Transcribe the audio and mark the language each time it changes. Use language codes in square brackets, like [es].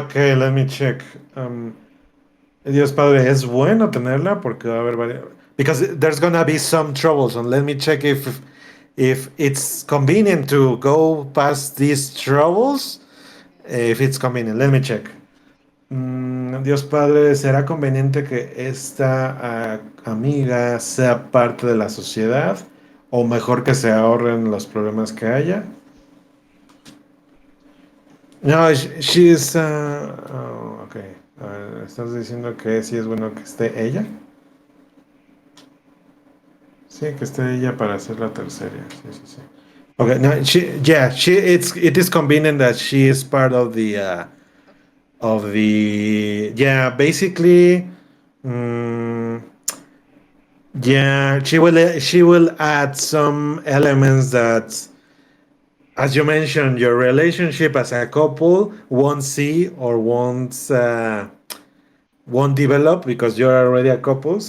[en] okay, let me check. [es] Dios Padre, es bueno tenerla porque va a haber varias. [en] Because there's gonna be some troubles, and let me check if it's convenient to go past these troubles. Okay. If it's convenient, let me check. [es] Dios Padre, ¿será conveniente que esta amiga sea parte de la sociedad? ¿O mejor que se ahorren los problemas que haya? [en] No, she is. Oh, ok. [es] ¿Estás diciendo que sí es bueno que esté ella? Sí, que esté ella para hacer la tercera. Sí, sí, sí. [en] Okay, no, yeah, it is convenient that she is part Okay. of the, yeah, basically, mm, yeah, she will add some elements that, as you mentioned, your relationship as a couple won't see or won't develop because you're already a couple.